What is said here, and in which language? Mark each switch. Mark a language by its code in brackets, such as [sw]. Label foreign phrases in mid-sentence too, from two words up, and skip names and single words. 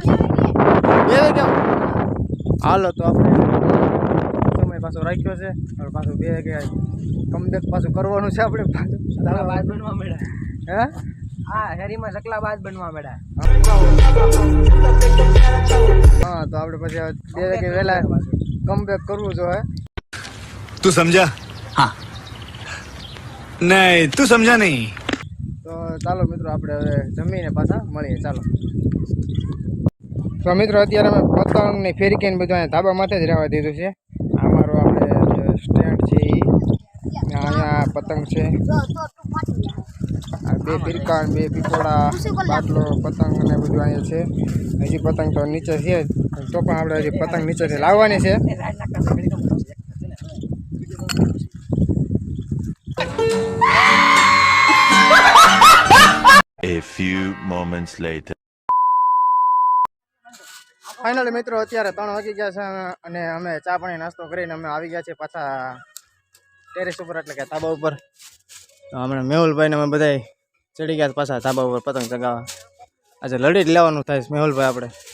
[gu] હાલો તો આપણે સમય પાછો રાખ્યો છે. હવે પાછું 2 વાગે કમબેક પાછું કરવાનું છે આપણે. બાદ બનવા મળ્યા. હે હા, હેરીમાં ચકલા બાદ બનવા મળ્યા. હા, તો આપણે પછી 2 વાગે વહેલા કમબેક કરવું જોઈએ. [hi] तू समझा? हाँ नहीं तू समझा नहीं. [gu] તો ચાલો મિત્રો આપણે હવે જમીને પાછા મળીએ. ચાલો. તો મિત્રો અત્યારે અમે પતંગ ને ફેરકી ને બધું અહીંયા ધાબા માથે જ રહેવા દીધું છે. આ મારો આપણે સ્ટેન્ડ છે એ, અહીંયા પતંગ છે, આ 2 ફિરકા, 2 પીપોડા, બાટલો, પતંગ ને બધું અહીંયા છે. હજી પતંગ તો નીચે છે, તો પણ આપણે હજી પતંગ નીચેથી લાવવાની છે. [en] A few moments later. [gu] ફાઇનલી મિત્રો અત્યારે 3 વાગી ગયા છે અને અમે ચા પાણી નાસ્તો કરીને અમે આવી ગયા છીએ પાછા ટેરેસ ઉપર, એટલે કે ધાબા ઉપર. તો હમણાં મેહુલભાઈ ને અમે બધા ચડી ગયા પાછા ધાબા ઉપર પતંગ ચગાવવા. આજે લડી જ લેવાનું થાય છે મેહુલભાઈ આપણે.